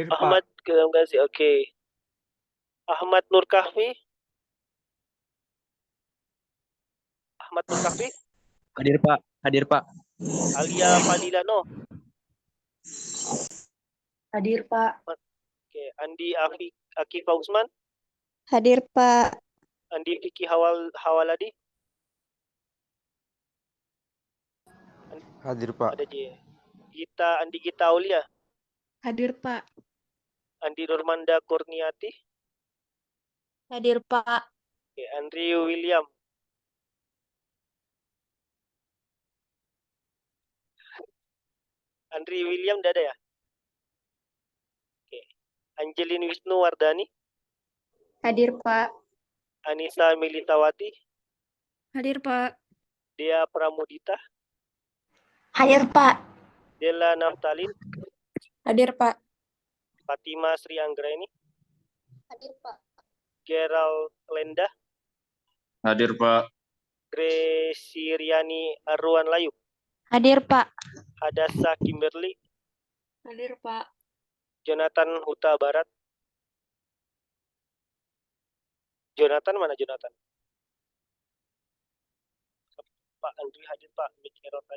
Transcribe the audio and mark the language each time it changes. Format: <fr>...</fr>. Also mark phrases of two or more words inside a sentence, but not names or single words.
<id>Ahmad Gulam Gazi. Oke. Ahmad Nur Kahfi. Ahmad Nur Kahfi. Hadir, Pak. Hadir, Pak. Alia Fadila Noh. Hadir, Pak. Oke. Andi Akifa Usman. Hadir, Pak. Andi Fiki Hawaladi. Hadir, Pak. Ada J. Andi Gita Aulia. Hadir, Pak. Andi Nurmanda Kurniati. Hadir, Pak. Oke. Andrew William. Andri William udah ada ya? Oke. Angelin Wisnu Wardani. Hadir, Pak. Anissa Militawati. Hadir, Pak. Dea Pramudita. Hadir, Pak. Della Naftalin, Hadir, Pak. Fatima Sri Anggraini, Hadir, Pak. Gerald Lenda, Hadir, Pak. Gracie Riani Arwan Layu, Hadir, Pak. Hadassa Kimberly, Hadir, Pak. Jonathan Huta Barat. Jonathan mana Jonathan? Pak Andri hadir Pak, mic error tadi.</id>